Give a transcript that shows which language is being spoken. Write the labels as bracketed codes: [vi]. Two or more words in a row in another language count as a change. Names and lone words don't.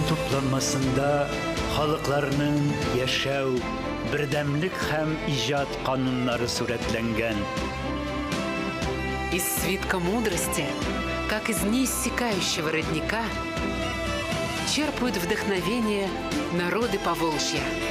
[tt] тупламасында халыкларның яшәү, бердәмлек һәм иҗат кануннары сурәтләнгән. [ru] Из свитка мудрости, как из неиссякающего родника, черпают вдохновение народы Поволжья.